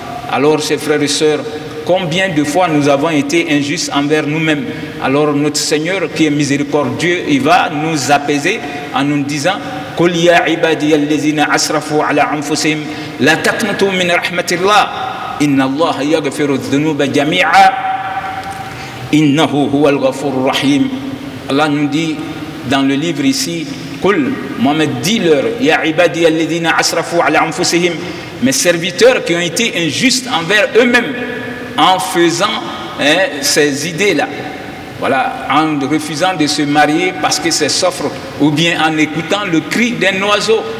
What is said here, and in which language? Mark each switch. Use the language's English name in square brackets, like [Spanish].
[French] Alors, chers frères et sœurs, combien de fois nous avons été injustes envers nous-mêmes. Alors notre Seigneur qui est miséricordieux, il va nous apaiser en nous disant [Arabic] قُلْ يَا عِبَادِيَ الَّذِينَ أَسْرَفُوا عَلَىٰ أَنفُسِهِمْ لَا تَقْنَطُوا مِنْ رَحْمَةِ اللَّهِ إِنَّ اللَّهَ يَغْفِرُ الذُّنُوبَ جَمِيعًا إِنَّهُ هُوَ الْغَفُورُ الرَّحِيمُ. [French] Allah nous dit dans le livre ici, قُلْ, Mohammed, dis-leur, [Arabic] يَا عِبَادِيَ الَّذِينَ أَسْرَفُوا عَلَىٰ أَنفُسِهِمْ, [French] mes serviteurs qui ont été injustes envers eux-mêmes en faisant ces idées-là, voilà, en refusant de se marier parce que c'est s'offre, ou bien en écoutant le cri d'un oiseau.